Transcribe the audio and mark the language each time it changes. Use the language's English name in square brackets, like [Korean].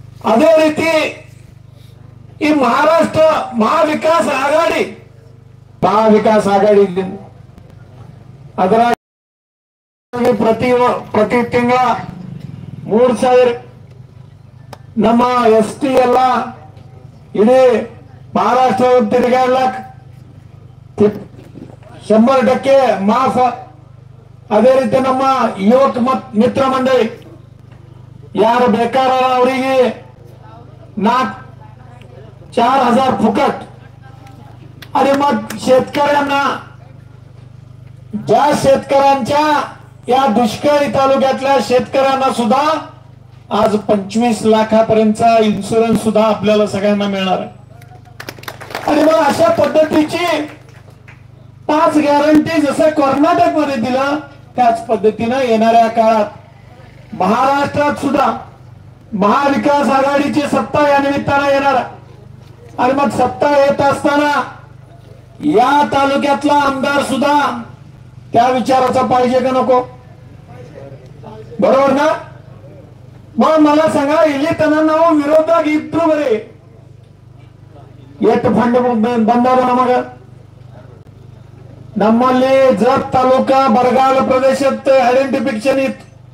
[Kannada] ಅದೇ ರೀತಿ ಈ ಮಹಾರಾಷ್ಟ್ರ ಮಹಾವಿಕಾಸ್ ಆಘಾಡಿ ಅದರ ಪ್ರತಿ ತಿಂಗಳ 3,000 ನಮ್ಮ ST ಎಲ್ಲ ಇಡೀ ಮಹಾರಾಷ್ಟ್ರ ತಿರುಗಾಡ್ಲಕ್ 100% ಮಾಫ್. ಅದೇ ರೀತಿ ನಮ್ಮ ಯುವಕ ಮಿತ್ರ ಮಂಡಳಿ ಯಾರು ಬೇಕಾದ ಅವರಿಗೆ 4,000 [Marathi] फुकट. आणि मग शेतकऱ्यांना ज्या शेतकऱ्यांच्या या दुष्काळी तालुक्यातल्या शेतकऱ्यांना सुद्धा आज 25 लाखापर्यंतचा इन्शुरन्स सुद्धा आपल्याला सगळ्यांना मिळणार आहे. आणि मग अशा पद्धतीची 5 ग्यारंटी जसं कर्नाटक मध्ये दिला त्याच पद्धतीनं येणाऱ्या काळात महाराष्ट्रात सुद्धा महाविकास आघाडीची सत्ता या निमित्तानं येणार. आणि मग सत्ता येत असताना या तालुक्यातला आमदार सुद्धा त्या विचाराचा पाहिजे का नको? बरोबर ना? मग मला सांगा [Kannada] ಇಲ್ಲಿ ನಾವು ವಿರೋಧದಾಗ ಇದ್ರು ಬರೀ ಎಷ್ಟು ಫಂಡ್ ಬಂದಾವ ನಮಗ. ನಮ್ಮಲ್ಲಿ ಜತ್ ತಾಲೂಕಾ ಬರಗಾಲ ಪ್ರದೇಶದ ಐಡೆಂಟಿಫಿಕೇಶನ್ ಇತ್ತು.